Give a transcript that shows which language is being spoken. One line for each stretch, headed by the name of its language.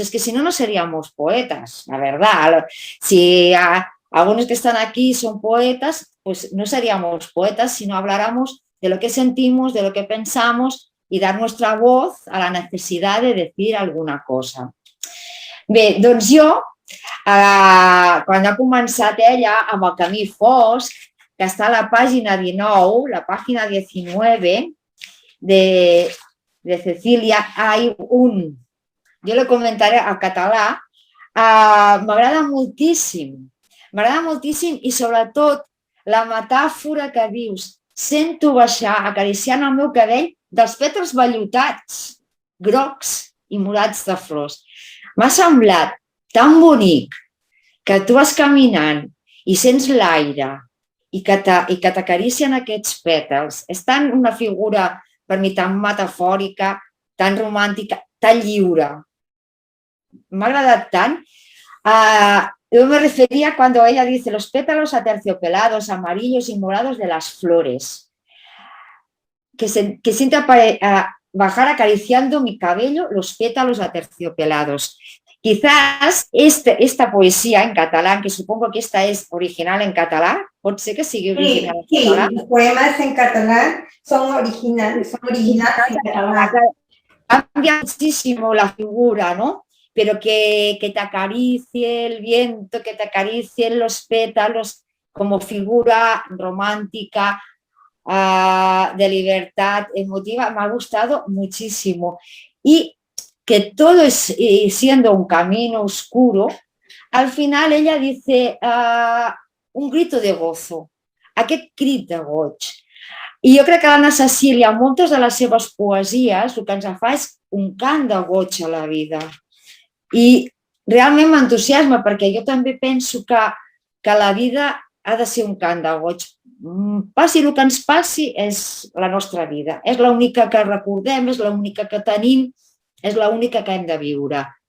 Spanish: Es que si no, no seríamos poetas, la verdad. Si algunos que están aquí son poetas, pues no seríamos poetas si no habláramos de lo que sentimos, de lo que pensamos y dar nuestra voz a la necesidad de decir alguna cosa.
Catalan: Bé, doncs jo, quan ha començat ella amb el camí fosc, que està a la pàgina 19, la pàgina 19 de Cecília, jo le comentaré al català, m'agrada moltíssim i sobretot la metàfora que dius, sento baixar acariciant el meu cabell dels pètals vellutats, grocs i morats de flors. M'ha semblat tan bonic que tu vas caminant i sents l'aire i que t'acaricien aquests pètals. És tan una figura per mi tan metafòrica, tan romàntica, tan lliure. Me ha agradat tant.
Spanish: Yo me refería cuando ella dice los pétalos aterciopelados, amarillos y morados de las flores, que siento bajar acariciando mi cabello los pétalos aterciopelados. Quizás esta poesía en catalán, que supongo que esta es original en catalán,
Catalan: pot ser que sigui original en catalán.
Spanish: Sí, los poemas en catalán son originales en catalán. Cambia muchísimo la figura, ¿no? Pero que te acaricie el viento, que te acaricien los pétalos como figura romántica, de libertad emotiva, me ha gustado muchísimo. Y que todo es siendo un camino oscuro, al final ella dice un grito de gozo,
Catalan: aquest crit de goig. I jo crec que l'Anna Cecília, en moltes de les seves poesies, el que ens fa és un cant de goig a la vida. I realment m'entusiasma perquè jo també penso que la vida ha de ser un cant de goig. Passi el que ens passi, és la nostra vida. És l'única que recordem, és l'única que tenim, és l'única que hem de viure.